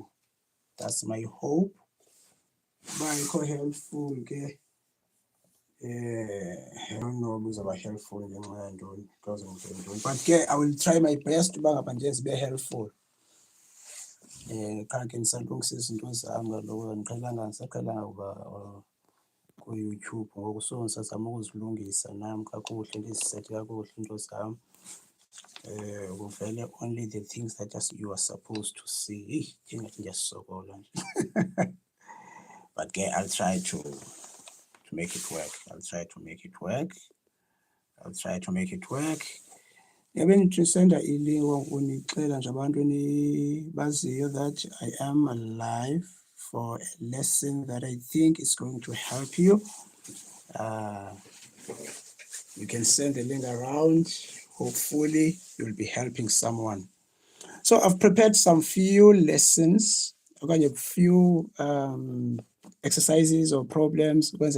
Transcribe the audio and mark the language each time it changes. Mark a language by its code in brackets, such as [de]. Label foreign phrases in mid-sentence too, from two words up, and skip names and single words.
[en] That's my hope. But helpful, okay? I don't know who's about helpful in the mind, but I will try my best to just be helpful. [xh] Kake ndisalungisa izinto zami kaloku andiqhelanga uba ku-YouTube ngoku, so ndisazama ukuzilungisa nam kakuhle, ndizisete kakuhle into zam. [en] Kuvele only the things that just you are supposed to see. [xh] Ndingathi ndiyasokola nje. [en] But I'll try to make it work. I'll try to make it work. [xh] Senda ilink unixela nje abantu baziyo [en] that I am alive for a lesson that I think is going to help you. You can send the link around. Hopefully you'll be helping someone. So I've prepared some few lessons, a few exercises or problems.